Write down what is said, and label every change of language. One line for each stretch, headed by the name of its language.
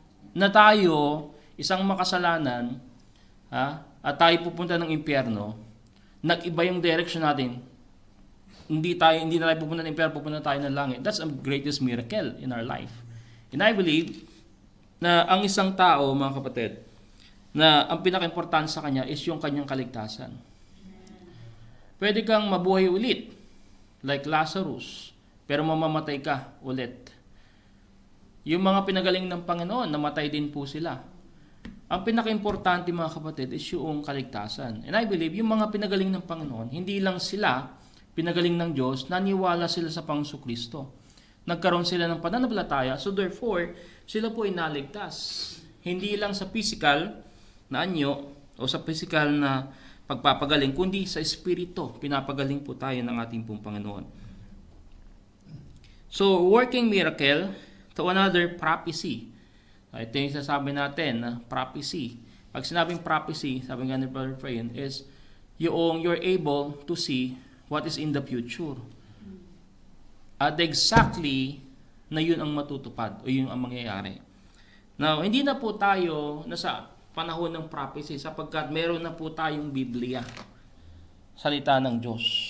Filipino: Na tayo, isang makasalanan, at tayo pupunta ng impyerno, nag-iba yung direction natin. Hindi na tayo pupunta ng impyerno, pupunta tayo ng langit.
English: That's the greatest miracle in our life. And I believe
Filipino: na ang isang tao, mga kapatid, na ang pinaka-importante sa kanya is yung kanyang kaligtasan. Pwede kang mabuhay ulit, like Lazarus, pero mamamatay ka ulit. Yung mga pinagaling ng Panginoon, namatay din po sila. Ang pinaka-importante mga kapatid is yung kaligtasan.
English: And I believe,
Filipino: yung mga pinagaling ng Panginoon, hindi lang sila pinagaling ng Diyos, naniwala sila sa Panginoon Kristo. Nagkaroon sila ng pananampalataya,
English: so therefore,
Filipino: sila po ay naligtas. Hindi lang sa physical na anyo o sa physical na pagpapagaling, kundi sa espiritu, pinapagaling po tayo ng ating pong Panginoon.
English: So, working miracle, to another prophecy.
Filipino: Ito yung sasabi natin na prophecy. Pag sinabing prophecy, sabi nga ni Brother Frayn,
English: is you're able to see what is in the future.
Filipino: At exactly na yun ang matutupad o yun ang mangyayari. Now, hindi na po tayo nasa panahon ng prophecy sapagkat meron na po tayong Biblia, salita ng Diyos.